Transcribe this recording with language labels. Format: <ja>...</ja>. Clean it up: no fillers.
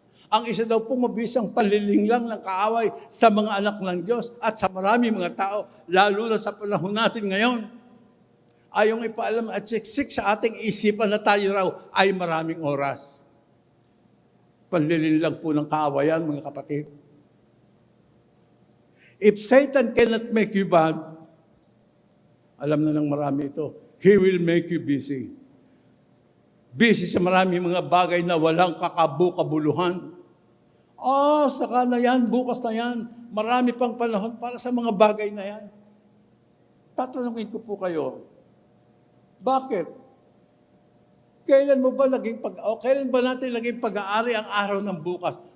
<tl>Ang isa daw pong mabisang panlilinglang ng kaaway sa mga anak ng Diyos at sa maraming mga tao, lalo na sa panahon natin ngayon. Ayong ipaalam at siksik sa ating isipan na tayo raw ay maraming oras. Panlilinglang po ng kaawayan, mga kapatid.</tl> <en>If Satan cannot make you bad,</en> <tl>alam na ng marami ito,</tl> <en>he will make you busy.</en> <tl>Busy sa maraming mga bagay na walang kakabu-kabuluhan. Saka na yan, bukas na yan. Marami pang panahon para sa mga bagay na yan. Tatanungin ko po kayo, bakit? Kailan ba natin naging pag-aari ang araw ng bukas?</tl>